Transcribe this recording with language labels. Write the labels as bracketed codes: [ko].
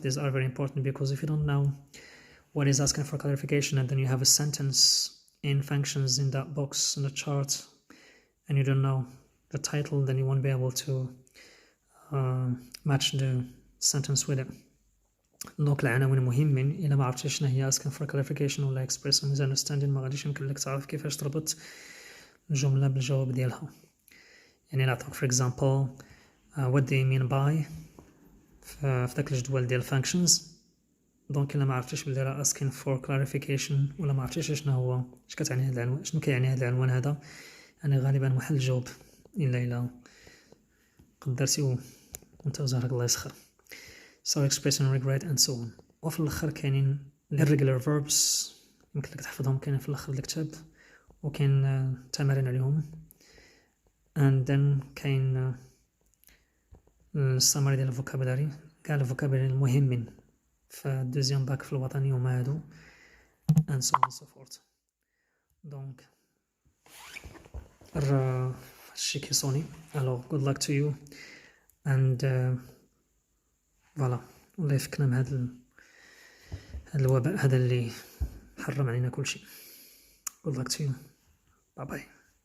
[en] These are very important because if you don't know what is asking for clarification, and then you have a sentence in functions in that box in the chart, and you don't know the title, then you won't be able to match the sentence with it. [ar] دونك العناوين مهمين. إلا ما عرفتش شنو هي [en] asking for clarification [ar] ولا [en] expressing misunderstanding [ar] ما غاديش يمكن لك تعرف كيفاش تربط الجملة بالجواب ديالها. يعني نعطيك [en] for example what do you mean by [ar] في داك الجدول ديال functions. دونك إلا ما عرفتش بلي راه [en] asking for clarification [ar] ولا ما عرفتش شنو هو، اش كتعني هذا العنوان، شنو كيعني هذا العنوان هذا، يعني غالبا محل جواب إلا قدرتي وانت وزهرك الله يسخر. [en] So expressing regret and so on. [ar] وفي الأخر كاينين [en] irregular verbs [ar] يمكن لك تحفظهم، كاينين في الأخر الكتاب، وكاين تمارين عليهم. [en] and then [ar] كاين السمري ديال الفوكابولاري، كاع الفوكابولاري المهمين في الدوزيام باك في الوطني هما هادو [en] and so on and so forth. [ar] دونك هادشي كيصوني. alors [en] good luck to you and [ar] فوالا، والله يفكنا من هذا الوباء هذا اللي حرم علينا كل شيء. [en] good luck to you. bye bye.